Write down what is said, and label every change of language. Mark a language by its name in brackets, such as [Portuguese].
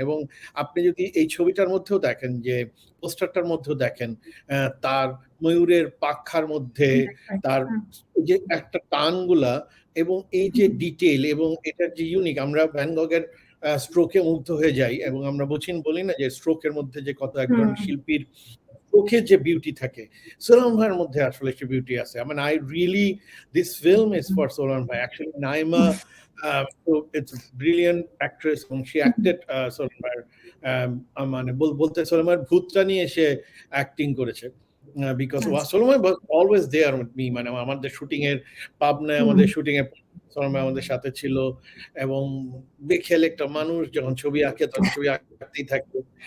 [Bangla] এবং আপনি যদি এই ছবিটার মধ্যেও দেখেন, যে পোস্টারটার মধ্যেও দেখেন, তার ময়ূরের পাখার মধ্যে তার যে একটা টানগুলা এবং এই যে ডিটেল এবং এটার যে ইউনিক, আমরা ভ্যান গগের স্ট্রোকে মুগ্ধ হয়ে যাই এবং আমরা বলি না যে স্ট্রোকের মধ্যে যে কত একজন শিল্পীর চোখে যে বিউটি থাকে, সোলোমন ভাইয়ের মধ্যে আসলে সে বিউটি আছে। [English] I mean, I really, this film is for Solomon ভাই। Actually, Naima, so it's a brilliant actress, [Bangla] এবং [English] she acted [Bangla] সোলোমন ভাইয়ের মানে বলতে সোলোমন ভাইয়ের ভূতটা নিয়ে সে অ্যাক্টিং করেছে। Because সোলোমন ভাই [English] was always there with me, [Bangla] মানে আমাদের শুটিং এর পাবনায়, আমাদের শুটিং এ সোলোমন ভাই আমাদের সাথে ছিল, এবং বেখেল একটা মানুষ, যখন ছবি আঁকে তখন ছবি আঁকতেই থাকতো।